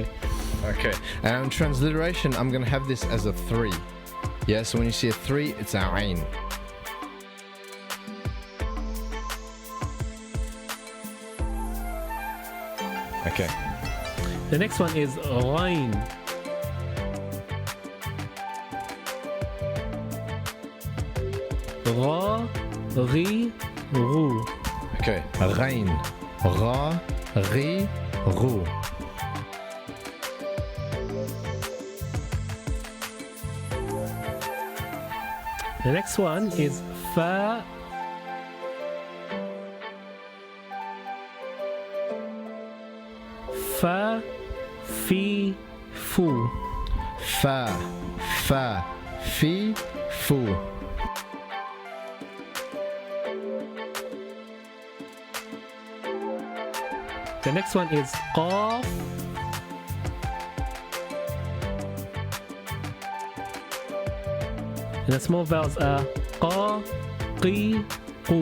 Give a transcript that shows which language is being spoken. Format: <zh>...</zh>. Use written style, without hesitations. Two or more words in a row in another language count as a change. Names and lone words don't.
<en>okay, and transliteration, I'm gonna have this as a 3. Yeah, so when you see a 3, it's a ain. Okay. The next one is ghain.</en> <ar>Ra, ri, ru. Okay. Ghain. Ra, ri, ru.</ar> <en>The next one is fa.</en> <ar>Fa, fi, fu. Fa, fi, fu.</ar> <en>The next one is qaf. And the small vowels are</en> <ar>qa, qi, qu.</ar>